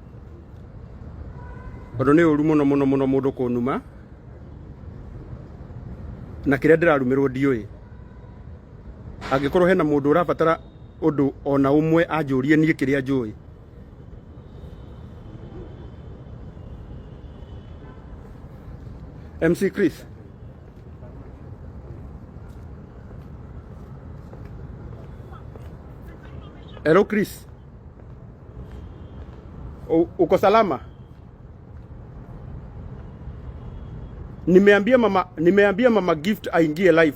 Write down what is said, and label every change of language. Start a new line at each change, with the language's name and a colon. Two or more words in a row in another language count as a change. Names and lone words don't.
Kikuyu: tondũ nĩ ũru mũno mũndũ kũnuma na kĩrĩa ndĩrarumĩrwo ndiũĩ. Angĩkorwo hena mũndũ ũrabatara ũndũ ona ũmwe anjũrie niĩ kĩrĩa njũĩ.
English: MC Chris, hello Chris.
Swahili: Uko salama? Nimeambia mama Gift aingie live.